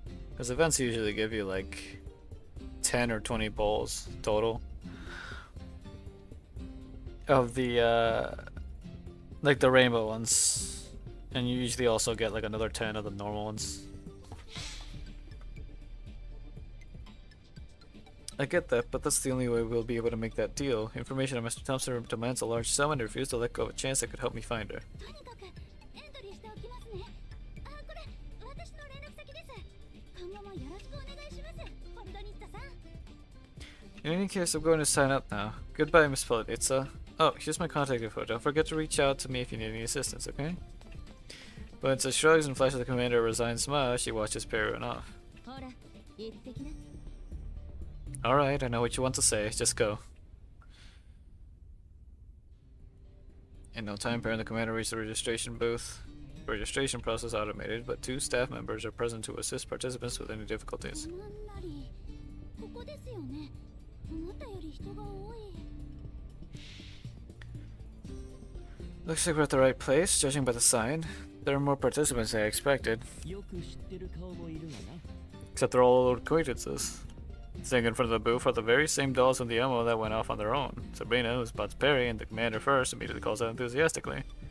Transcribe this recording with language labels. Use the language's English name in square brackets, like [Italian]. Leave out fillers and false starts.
[English] Because events usually give you like 10 or 20 bowls total of the like the rainbow ones, and you usually also get like another 10 of the normal ones. I get that, but that's the only way we'll be able to make that deal. Information on Mr. Thompson demands a large sum and refused to let go of a chance that could help me find her. [Japanese] とにかくエントリーしておきますね。あ、これ私の連絡先です。今後もよろしくお願いします、ポルドニッタさん。 [English] In any case, I'm going to sign up now. Goodbye, Miss Polititsa. Oh, here's my contact info. Don't forget to reach out to me if you need any assistance, okay? Polititsa shrugs and flashes the commander a resigned smile. She watches Perry run off. [Japanese] ほら行ってきな。 [English] Alright, I know what you want to say. Just go. In no time, Perry and the commander reach the registration booth. The registration process automated, but 2 staff members are present to assist participants with any difficulties. [Japanese] なんなりここですよね。思ったより人が多い。 [English] Looks like we're at the right place, judging by the sign. There are more participants than I expected, [Japanese] よく知ってる顔もいるがな。 [English] except they're all old acquaintances. Standing in front of the booth are the very same dolls from the ammo that went off on their own. Sabrina, who spots Perry and the commander first, immediately calls out enthusiastically.